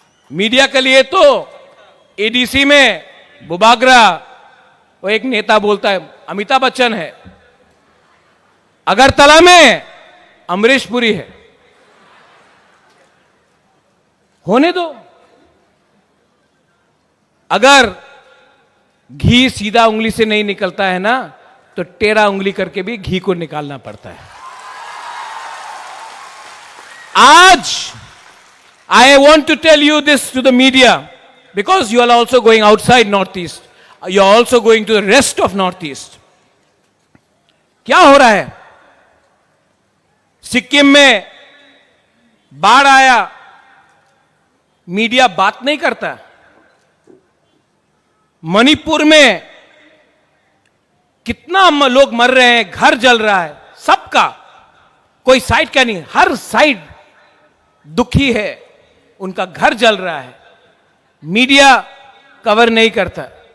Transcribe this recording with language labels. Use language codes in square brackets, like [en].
[hi] Media के लिए तो एडीसी में बुबागरा, वो एक नेता बोलता है अमिताभ बच्चन है, अगरतला में अमरीश पुरी है। होने दो, अगर घी सीधा उंगली से नहीं निकलता है ना, तो टेढ़ा उंगली करके भी घी को निकालना पड़ता है। आज [en] I want to tell you this to the media, because you are also going outside Northeast. You are also going to the rest of Northeast. [hi] क्या हो रहा है? सिक्किम में बाढ़ आया, मीडिया बात नहीं करता। मणिपुर में कितना लोग मर रहे हैं, घर जल रहा है, सबका कोई साइड क्या नहीं, हर साइड दुखी है, उनका घर जल रहा है, मीडिया कवर नहीं करता।